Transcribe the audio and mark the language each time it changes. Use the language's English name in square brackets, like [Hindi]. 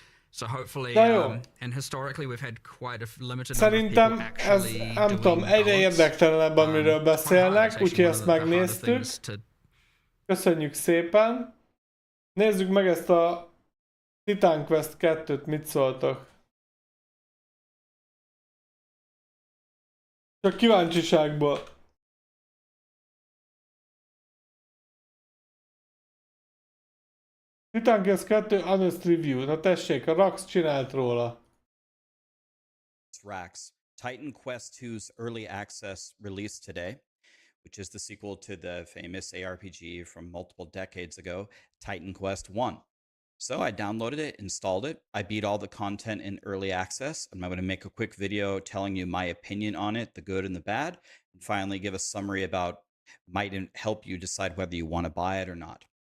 [English] So hopefully, and historically we've had quite a limited [Hungarian] Szerintem ez, nem tudom, egyre érdektelenebb, amiről beszélnek, úgyhogy ezt megnéztük. Köszönjük szépen. Nézzük meg ezt a Titan Quest 2-t, mit szóltok? Csak kíváncsiságból. Titan Quest 2 Honest Review. Na tessék, a Rax csinált róla. [English] It's Rax. Titan Quest II's early access released today, which is the sequel to the famous ARPG from multiple decades ago, Titan Quest I. So I downloaded it, installed it. I beat all the content in early access, and I'm going to make a quick video telling you my opinion on it, the good and the bad, and finally give a summary about might help you decide whether you want to buy it or not.